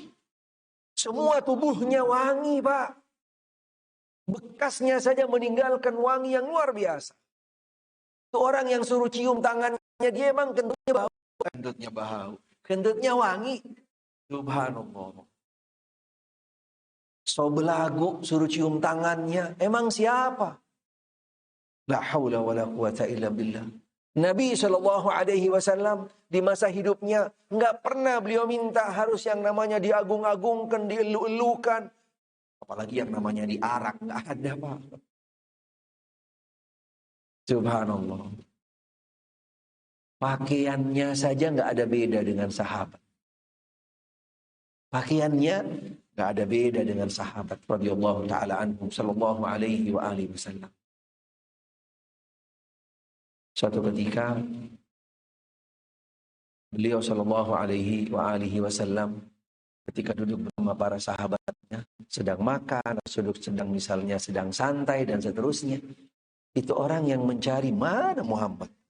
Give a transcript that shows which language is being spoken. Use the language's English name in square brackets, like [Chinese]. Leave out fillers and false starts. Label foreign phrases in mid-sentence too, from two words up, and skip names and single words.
[Indonesian] Semua tubuhnya wangi, Pak. Bekasnya saja meninggalkan wangi yang luar biasa. Itu orang yang suruh cium tangannya, dia emang kentutnya bau. Kentutnya bau. Kentutnya wangi. Subhanallah. So belagu suruh cium tangannya. Emang siapa? [Arabic] لا حول ولا قوة إلا بالله. [Indonesian] Nabi SAW di masa hidupnya nggak pernah beliau minta harus yang namanya diagung-agungkan, dielu-elukan. Apalagi yang namanya diarak. Nggak ada, Pak. Subhanallah. Pakaiannya saja nggak ada beda dengan sahabat. Pakaiannya nggak ada beda dengan sahabat [Arabic] رضي الله تعالى عنهم صلى الله عليه وسلم. [Indonesian] Suatu ketika beliau [Arabic] صلى الله عليه وسلم [Indonesian] ketika duduk bersama para sahabatnya sedang makan, sedang misalnya sedang santai dan seterusnya. Itu orang yang mencari mana Muhammad.